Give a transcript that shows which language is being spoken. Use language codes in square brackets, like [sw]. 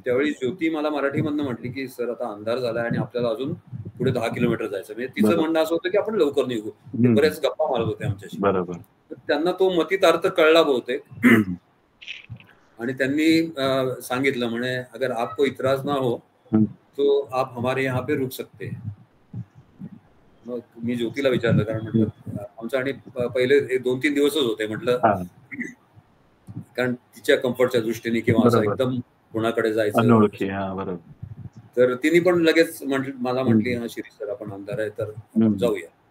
[mr] त्यावेळी ज्योती मला मराठीमधनं म्हटली की सर आता अंधार झालाय आणि आपल्याला अजून पुढे 10 किलोमीटर जायचं. म्हणजे तिचं बरोबर. म्हणणं असं होतं की आपण लवकर निघू. ते हम्म. बरेच गप्पा मारत होते आमच्याशी. बरोबर. तर त्यांना तो मतितार्थ कळला बहुतेक. हम्म. आणि त्यांनी सांगितलं म्हणे [hi] अगर आपको इतराज ना हो हम्म. तो आप हमारे यहाँ पे रुक सकते हैं. [mr] मग मी ज्योतीला विचारलं, कारण म्हटलं आमचं आणि पहिले 2-3 दिवसच होते म्हटलं, हा. कारण तिच्या कम्फर्टच्या दृष्टीने किंवा असं बरोबर. एकदम कोणाकडे जायचं. अनोळखी. हा, बरोबर. तर तिने पण लगेच मला म्हटली, हा शिरीष सर आपण अंधार आहे तर आपण जाऊया.